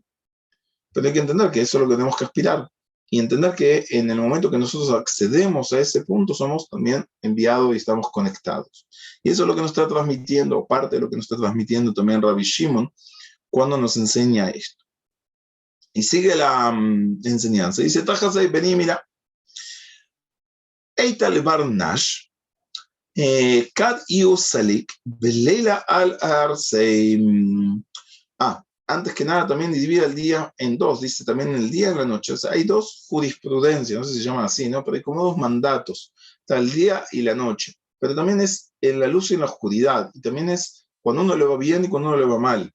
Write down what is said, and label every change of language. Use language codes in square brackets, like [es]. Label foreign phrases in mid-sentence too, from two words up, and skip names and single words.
[es] Pero hay que entender que eso es lo que tenemos que aspirar y entender que en el momento que nosotros accedemos a ese punto somos también enviados y estamos conectados. Y eso es lo que nos está transmitiendo, parte de lo que nos está transmitiendo también Rabbi Shimon cuando nos enseña esto. Y sigue la enseñanza. Dice, Tajasei, vení, mira. [arc] איתא ברנש, כד איהו סליק, בליליא על ערסיה. [es] Antes que nada también divide el día en dos, dice también el día y la noche. O sea, hay dos jurisprudencias, no sé si se llaman así, ¿no? Pero hay como dos mandatos, está el día y la noche. Pero también es en la luz y en la oscuridad, y también es cuando uno le va bien y cuando uno le va mal.